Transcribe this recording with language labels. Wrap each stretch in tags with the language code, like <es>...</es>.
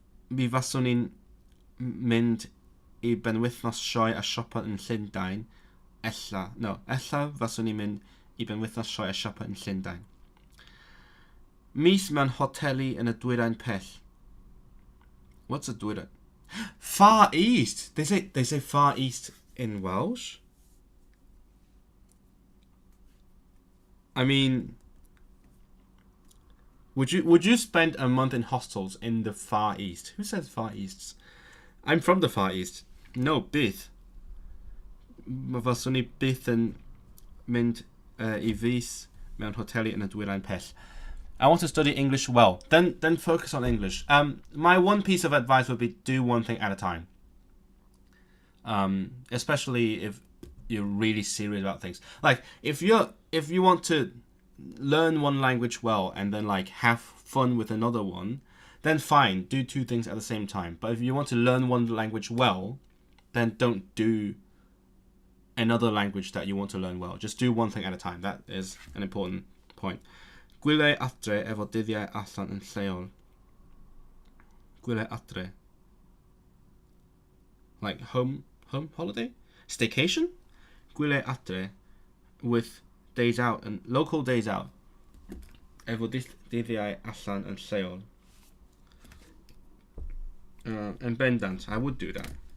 <cy>Mi faswn ni'n mynd I benwythnos sioe a siopa yn Llundain. Ella faswn ni'n mynd I benwythnos sioe a siopa yn Llundain. Mis mewn hoteli yn y dwyrain pell.</cy> <en>What's a dwyrain? Far East. They say Far East in Welsh. I mean, would you spend a month in hostels in the Far East? Who says Far East? I'm from the Far East. No, byth.</en> <cy>Faswn I byth yn mynd I fis mewn hoteli yn y dwyrain pell.</cy> <en>I want to study English well. Then focus on English. My one piece of advice would be do one thing at a time. Especially if you're really serious about things. Like if you want to learn one language well and then like have fun with another one, then fine, do two things at the same time. But if you want to learn one language well, then don't do another language that you want to learn well. Just do one thing at a time. That is an important point.</en> <cy>Gwyliau adre efo dyddiau allan yn lleol. Gwyliau adre.</cy> <en>Like home holiday? Staycation?</en> <cy>Gwyliau adre</cy> <en>with days out and local days out.</en> <cy>Efo dyddiau allan yn lleol.</cy> <en>And bendant, I would do that.</en>